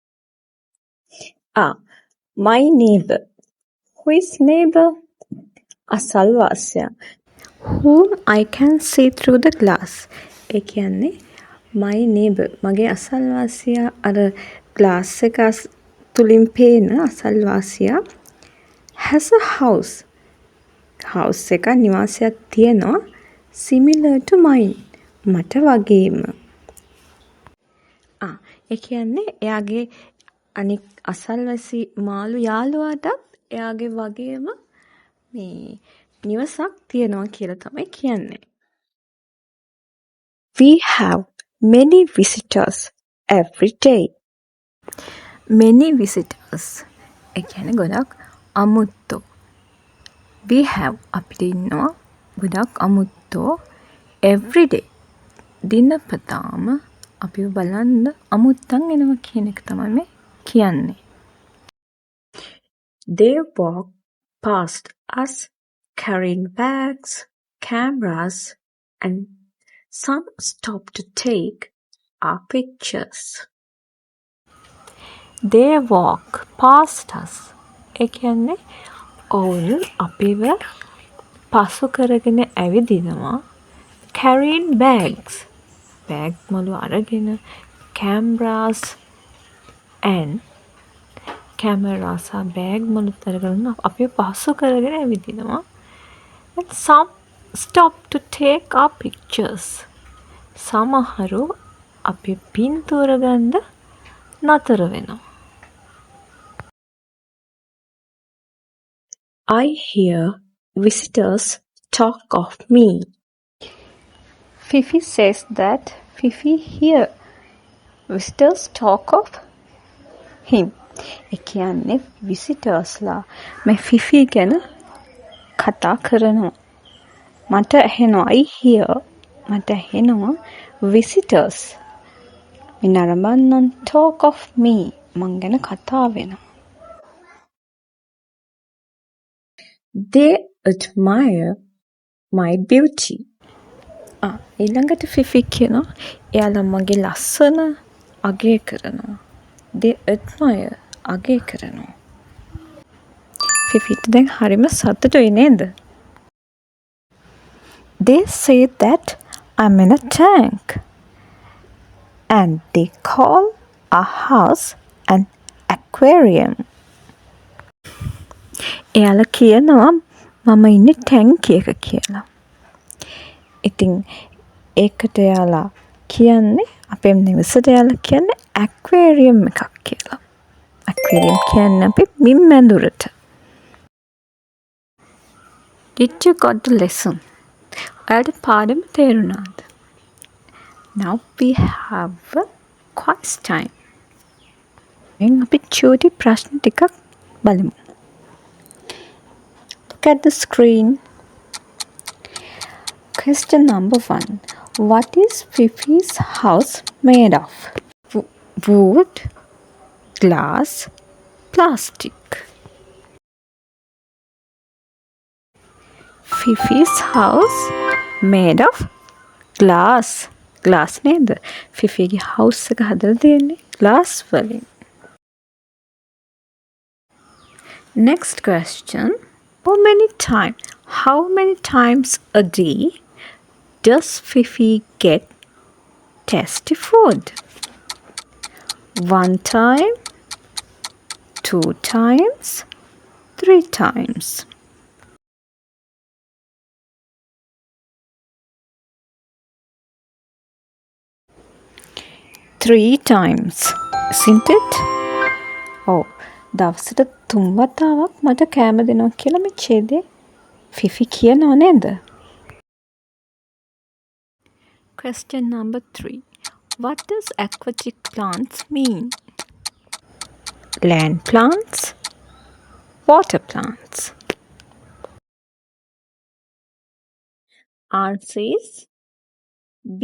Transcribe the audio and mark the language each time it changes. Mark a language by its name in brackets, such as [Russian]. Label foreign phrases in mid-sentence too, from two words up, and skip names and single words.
[English] My neighbor. Who is neighbor? [Sinhala] අසල්වාසියා. [English] Whom I can see through the glass. [Sinhala] ඒ කියන්නේ [English] my neighbor. [Sinhala] මගේ අසල්වාසියා අර glass එක තුලින් පේන අසල්වාසියා [English] has a house. [Sinhala] house එක නිවාසයක් තියෙනවා [English] similar to mine. [Sinhala] මට වගේම. ඒ කියන්නේ එයාගේ අනික් අසල්වැසි මාළු යාළුවාටත් එයාගේ වගේම මේ නිවසක් තියෙනවා කියලා තමයි කියන්නේ. [English] We have many visitors every day. Many visitors. [Sinhala] ඒ කියන්නේ ගොඩක් අමුත්තෝ. [English] We have [Sinhala] අපිට ඉන්නවා ගොඩක් අමුත්තෝ [English] every day. [Sinhala] දිනපතාම අපිව බලන්න අමුත්තන් එනවා කියන එක තමයි මේ කියන්නේ. [English] They walk past us carrying bags, cameras, and some stop to take our pictures. They walk past us. [Sinhala] ඒ කියන්නේ ඔවුන් අපිව පසු කරගෙන ඇවිදිනවා. [English] Carrying bags. bag [Sinhala] මලු අරගෙන [English] cameras and cameras bag [Sinhala] මලු අරගෙන අපිව පසු කරගෙන ඇවිදිනවා. [English] And some stop to take our pictures. [Sinhala] සමහරු අපි පින්තූර ගන්න නතර වෙනවා. [English] I hear visitors talk of me. Fifi says that Fifi hear visitors talk of him. [Sinhala] ඒ කියන්නේ visitorsලා මේ Fifi ගැන කතා කරනවා. මට ඇහෙනවා [English] I hear [Sinhala] මට ඇහෙනවා visitors මිනරඹන්නන් [English] talk of me [Sinhala] මං ගැන කතා වෙනවා. [English] They admire my beauty. [Sinhala] ඊළඟට ෆිෆි කියනවා එයාලා මගේ ලස්සන අගය කරනවා. [English] They admire [Sinhala] අගය කරනවා. ෆිෆිට දැන් හරිම සතුටුයි නේද? [English] They say that I'm in a tank. And they call our house an aquarium. [Sinhala] එයාලා කියනවා මම ඉන්නේ ටැංකිය එක කියලා. ඉතින් ඒකට එයාලා කියන්නේ අපේ නිවසට එයාලා කියන්නේ ඇක්වේරියම් එකක් කියලා. ඇක්වේරියම් කියන්නේ අපි මින් මැදුරට. [English] Did you got the lesson? [Sinhala] ඔයාලට පාඩම තේරුණාද? [English] Now we have a quiz time. [Sinhala] දැන් අපි චූටි ප්‍රශ්න ටිකක් බලමු. [English] Look at the screen. Question number 1. What is Fifi's house made of? Wood, glass, plastic. Fifi's house made of glass. [Sinhala] Glass නේද? ෆිෆිගේ house එක හදලා තියෙන්නේ glass වලින්. [English] Next question. How many times a day does Fifi get tasty food? 1 time, 2 times, 3 times. Three times, isn't it? [Sinhala] Oh, දවසට 3 වතාවක් මට කෑම දෙනවා කියලා මේ ඡේදයේ ෆිෆි කියනවා නේද? [English] Question number 3. What does aquatic plants mean? Land plants, water plants. Answer is B.